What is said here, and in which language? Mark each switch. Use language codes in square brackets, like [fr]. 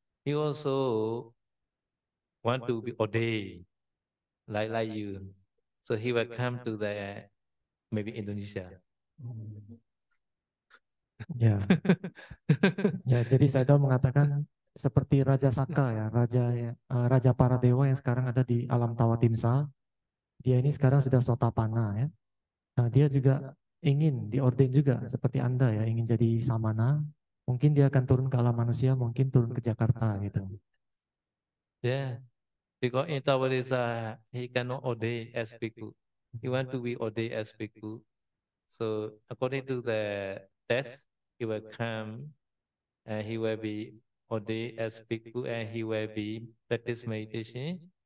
[en] He also want to be ordained like you, so he will come to the maybe Indonesia. [id] Ya, ya. Jadi saya tahu mengatakan seperti Raja Saka ya, raja para dewa yang sekarang ada di alam Tawatimsa. Dia ini sekarang sudah Sotapanna ya. Nah, dia juga ingin diorden juga seperti Anda ya, ingin jadi samana. Mungkin dia akan turun ke alam manusia, mungkin turun ke Jakarta gitu. [en] Yeah, because in Tawadisa he cannot ordain as bhikkhu. He want to be ordained as bhikkhu. So according to the test, he will come and he will be ordained as bhikkhu and he will be practice meditation.